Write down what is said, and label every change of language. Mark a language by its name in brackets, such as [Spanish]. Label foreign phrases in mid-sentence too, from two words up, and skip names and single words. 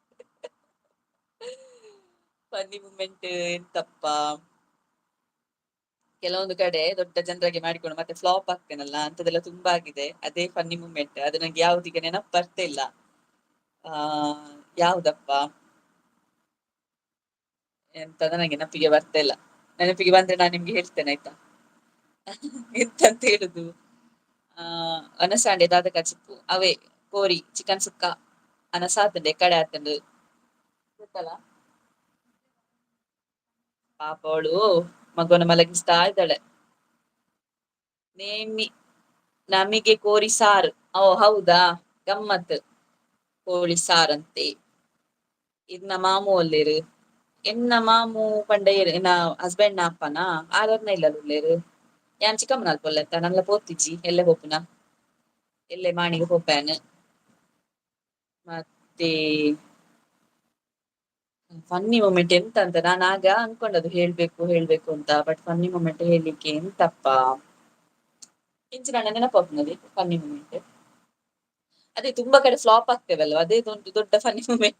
[English] funny moment [Kannada] ಎಂತಪ್ಪ, ಕೆಲವೊಂದು ಕಡೆ ದೊಡ್ಡ ಜನರಾಗಿ ಮಾಡಿಕೊಂಡು ಮತ್ತೆ ಫ್ಲಾಪ್ ಆಗ್ತೇನಲ್ಲ, ಅಂತದೆಲ್ಲ ತುಂಬಾ ಆಗಿದೆ. ಅದೇ [English] funny moment. [Kannada] ಅದು ನಂಗೆ ಯಾವ್ದೀಗ ನೆನಪು ಬರ್ತಾ ಇಲ್ಲ. ಯಾವ್ದಪ್ಪ ಎಂತದ ನಂಗೆ ನೆನಪಿಗೆ ಬರ್ತಾ ಇಲ್ಲ. ನೆನಪಿಗೆ ಬಂದ್ರೆ ನಾನು ನಿಮ್ಗೆ ಹೇಳ್ತೇನೆ ಆಯ್ತಾ. ಎಂತಂತ ಹೇಳುದು, [Tulu] ಅನಸಾಂಡೆ ದಾದ ಕಚಿಪ್ಪು ಅವೇ ಕೋರಿ ಚಿಕನ್ ಸುಕ್ಕ ಅನಸಾತಂಡೆ ಕಡೆ ಆತಂಡು ಗೊತ್ತಲ್ಲ. [Kannada] ಪಾಪ ಅವಳು ಮಗುವನ್ನ ಮಲಗಿಸ್ತಾ ಇದ್ದಾಳೆ. ನಮಗೆ ಕೋರಿ ಸಾರು. ಓ ಹೌದಾ, ಗಮ್ಮತ್. ಕೋಳಿ ಸಾರಂತೆ. [Tulu] ಇನ್ನ ಮಾಮು ಒಲ್ಲೇರು ಎನ್ನ ಮಾಮು ಪಂಡ ಹಸ್ಬೆಂಡ್ ನ ಅಪ್ಪನ ಆರನ್ನ ಇಲ್ಲ ಉಳ್ಳೇರು ಯಾನ್ ಚಿಕ್ಕಮ್ಮನ ಅಲ್ಪೊಲ್ಲತ್ತ ನಲ್ಲ ಪೋತಿಜ್ಜಿ ಎಲ್ಲೆ ಹೋಪುನ ಎಲ್ಲೆ ಮಾಣಿಗೆ ಹೋಪ್ಯಾನ್. [Kannada] ಮತ್ತೆ [English] funny moment [Kannada] ಎಂತ ಅಂತ ನಾನು ಆಗ ಅನ್ಕೊಂಡದ್ದು ಹೇಳ್ಬೇಕು ಅಂತ, ಬಟ್ [English] funny moment [Kannada] ಹೇಳ್ಲಿಕ್ಕೆ ಎಂತಪ್ಪ ಇಂಚಿನ ನೆನಪಾಗ್ನದೆ [English] funny moment. [Kannada] ಅದೇ ತುಂಬಾ ಕಡೆ ಫ್ಲಾಪ್ ಆಗ್ತೇವಲ್ವಾ, ಅದೇ ಒಂದು ದೊಡ್ಡ [English] funny moment.